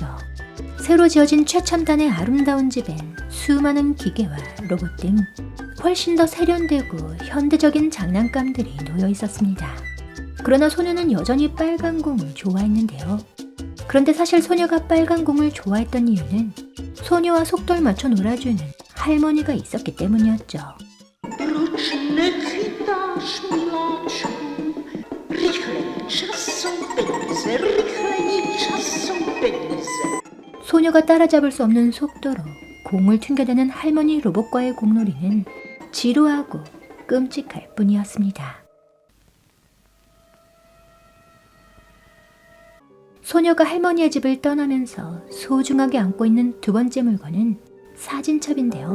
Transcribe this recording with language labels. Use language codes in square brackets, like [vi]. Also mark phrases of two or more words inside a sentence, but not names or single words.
[ko] 새로 지어진 최첨단의 아름다운 집엔 수많은 기계와 로봇 등 훨씬 더 세련되고 현대적인 장난감들이 놓여 있었습니다. 그러나 소녀는 여전히 빨간 공을 좋아했는데요. 그런데 사실 소녀가 빨간 공을 좋아했던 이유는 소녀와 속도를 맞춰 놀아주는 할머니가 있었기 때문이었죠. [cs] Proč nechytáš, miláčku? Rychlej, čas jsou peníze, rychlej, čas jsou peníze. [ko] 소녀가 따라잡을 수 없는 속도로 공을 튕겨대는 할머니 로봇과의 공놀이는 지루하고 끔찍할 뿐이었습니다. 소녀가 할머니의 집을 떠나면서 소중하게 안고 있는 두 번째 물건은 사진첩인데요.